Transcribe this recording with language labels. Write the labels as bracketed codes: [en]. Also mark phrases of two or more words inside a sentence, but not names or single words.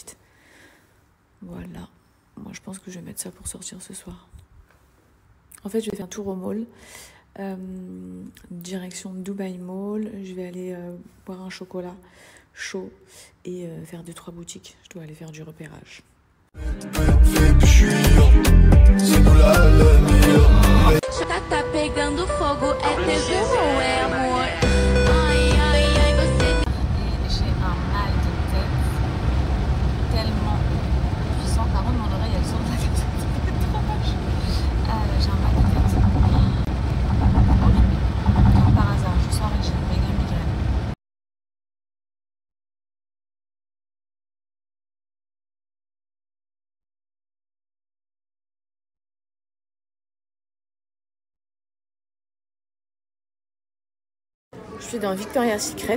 [fr] Voilà. Moi, je pense que je vais mettre ça pour sortir ce soir. En fait, je vais faire un tour au mall. Direction Dubai Mall. Je vais aller boire un chocolat chaud et faire 2-3 boutiques. Je dois aller faire du repérage. [pt] Tá pegando fogo, é tesão ou é amor? Ai, ai, ai, você. [fr] J'ai un mal de tête tellement puissant. Par contre, mon oreille, elle sort de la tête. J'ai un mal de tête. Horrible. Comme par hasard, je sors et j'ai une méga migraine. Je suis dans Victoria's Secret.